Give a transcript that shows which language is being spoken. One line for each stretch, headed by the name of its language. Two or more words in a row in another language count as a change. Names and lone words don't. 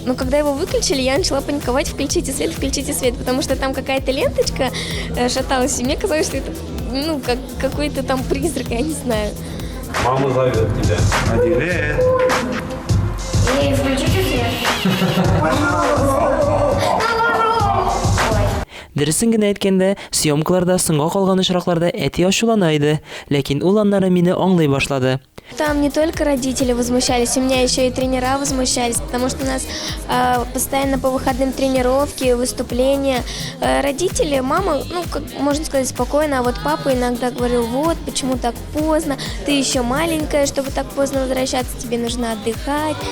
Russian: Но когда его выключили, я начала паниковать: включите свет, потому что там какая-то ленточка шаталась. И мне казалось, что это как какой-то там призрак, я не знаю. Мама зовет тебя. Адиле. Эй, включите свет.
Tatar: Дөресен генә әйткәндә, съемкаларда соңга калган очракларда әти ачулана иде, ләкин ул аннары мине аңлый башлады.
Russian: Там не только родители возмущались, у меня еще и тренера возмущались, потому что у нас постоянно по выходным тренировки, выступления. Родители, мама, ну, как можно сказать, спокойно, а вот папа иногда говорил: вот, почему так поздно, ты еще маленькая, чтобы так поздно возвращаться, тебе нужно отдыхать.